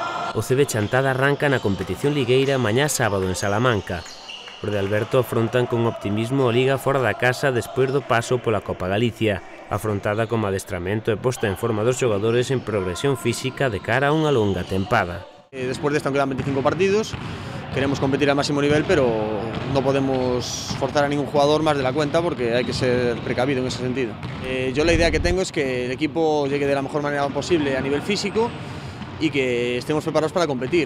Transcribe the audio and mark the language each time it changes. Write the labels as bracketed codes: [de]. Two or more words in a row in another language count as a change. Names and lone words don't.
[gl] O CB Chantada arranca na competición ligueira mañá sábado en Salamanca. Os de Alberto afrontan con optimismo a Liga fora da casa despois do paso pola Copa Galicia, afrontada como adestramento e posta en forma dos xogadores en progresión física de cara a unha longa tempada. [es] Después de esto quedan 25 partidos, queremos competir al máximo nivel, pero no podemos forzar a ningún jugador más de la cuenta porque hay que ser precavido en ese sentido. Yo la idea que tengo es que el equipo llegue de la mejor manera posible a nivel físico y que estemos preparados para competir.